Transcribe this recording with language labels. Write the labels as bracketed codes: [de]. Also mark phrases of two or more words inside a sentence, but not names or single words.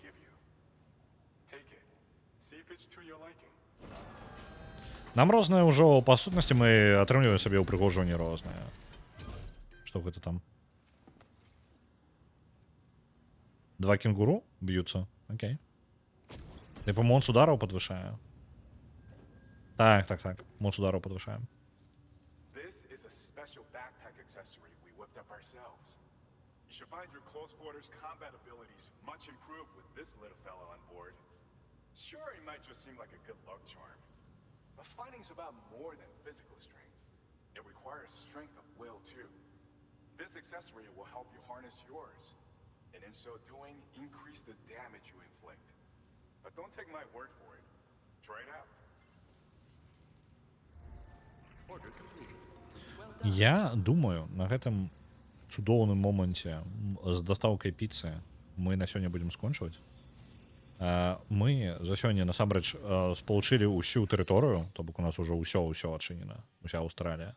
[be] Нам рознае ўжо, па сутнасці, мы атрымліваем сабе ўпрыгожванне рознае. Што гэта там? 2 кенгуру б'юцца? Окей. Типа монс удараў падвышае. Так. Монс удараў падвышаем. [en] You should find your close quarters combat abilities much improved with this little fella on board. Sure, he might just seem like a good luck charm, but fighting's about more than physical strength. It requires strength of will too. This accessory will help you harness yours, and in so doing, increase the damage you inflict. But don't take my word for it. Try it out. Order complete. [be] Я думаю, на гэтым цудоўным моманце з дастаўкай піцы мы на сёння будзем скончваць. Мы за сёння насамрэч спалучылі ўсю тэрыторыю, то бок у нас ужо ўсё адчынена, уся Аўстралія.